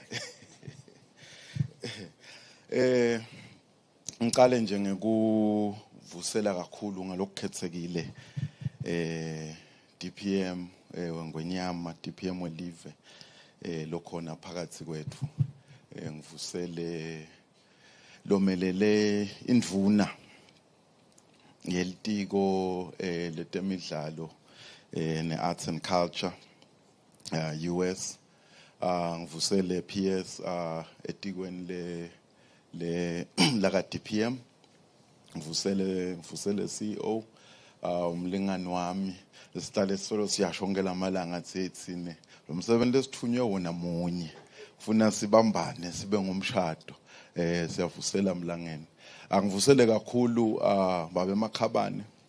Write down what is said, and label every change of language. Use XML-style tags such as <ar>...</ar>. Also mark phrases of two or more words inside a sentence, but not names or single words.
<ss>Ngiqale nje ngekuvusela kakhulu ngalokukhetsekile DPM weNgwenyama DPM welive lokhona phakathi kwethu ngivusele lomelele indvuna yelitiko letemidlalo ne-</ss> <en>arts and culture</en> <ss>US ngivusele PS etikweni le laka DPM ngivusele CEO umlingani wami lesihlale solo siyasho ngelamalanga athini lo msebenzi esithunywe wona munye ufuna sibambane sibe ngumshado siyavusela mlangeni angivusele kakhulu babe emakhabane</ss>